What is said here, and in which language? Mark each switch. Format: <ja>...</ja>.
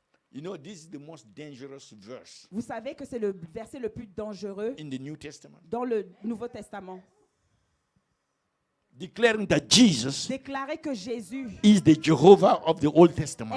<en>You know, this is the most dangerous verse</en> <fr>Vous savez que c'est le verset le plus dangereux</fr> <en>in the New Testament.</en> <fr>dans le Nouveau Testament.</fr> <en>Declaring that Jesus</en> <fr>Déclarer que Jésus</fr> <en>is the Jehovah of the Old Testament.</en>